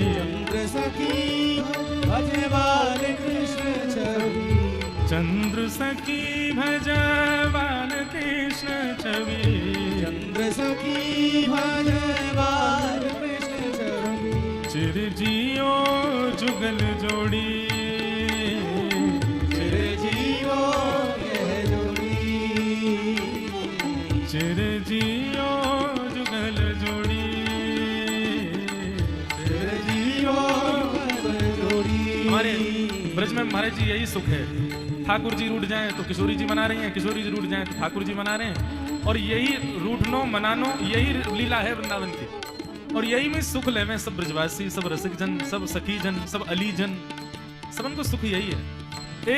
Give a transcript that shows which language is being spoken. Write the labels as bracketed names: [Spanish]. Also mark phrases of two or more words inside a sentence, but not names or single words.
[Braj] चंद्र सखी भजे बाल कृष्ण छवि चंद्र सखी भजे बाल कृष्ण छवि चंद्र सखी भजे बाल कृष्ण छवि चिर जियो जुगल जोड़ी चिर जियो यह जोड़ी चिर जियो जुगल जोड़ी चिर जियो युगल जोड़ी। [Hindi] हमारे ब्रज में महाराज जी यही सुख है। ठाकुर जी रूठ जाएं तो किशोरी जी मना रही हैं, किशोरी जी रूठ जाएं तो ठाकुर जी मना रहे हैं। [Braj] और यही रूठनो मनानो यही लीला है वृंदावन की। और यही में सुख लेवे सब ब्रजवासी, सब रसिक जन, सब सखी जन, सब अली जन, सबन को सुख यही है।